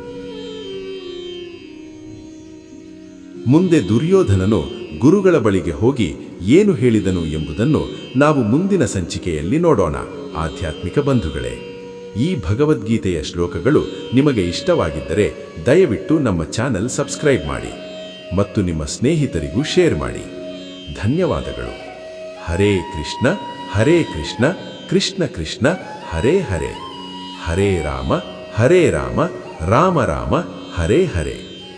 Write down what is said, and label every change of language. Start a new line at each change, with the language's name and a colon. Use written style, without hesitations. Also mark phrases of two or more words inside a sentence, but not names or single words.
Kannada: ಮುಂದೆ ದುರ್ಯೋಧನನು ಗುರುಗಳ ಬಳಿಗೆ ಹೋಗಿ ಏನು ಹೇಳಿದನು ಎಂಬುದನ್ನು ನಾವು ಮುಂದಿನ ಸಂಚಿಕೆಯಲ್ಲಿ ನೋಡೋಣ. ಆಧ್ಯಾತ್ಮಿಕ ಬಂಧುಗಳೇ, ಈ ಭಗವದ್ಗೀತೆಯ ಶ್ಲೋಕಗಳು ನಿಮಗೆ ಇಷ್ಟವಾಗಿದ್ದರೆ ದಯವಿಟ್ಟು ನಮ್ಮ
English: channel subscribe
Kannada: ಮಾಡಿ ಮತ್ತು ನಿಮ್ಮ ಸ್ನೇಹಿತರಿಗೂ ಶೇರ್ ಮಾಡಿ. ಧನ್ಯವಾದಗಳು.
Sanskrit: ಹರೇ ಕೃಷ್ಣ ಕೃಷ್ಣ ಕೃಷ್ಣ ಹರೇ ಹರೇ, ಹರೇ ರಾಮ ರಾಮ ರಾಮ ಹರೇ ಹರೇ.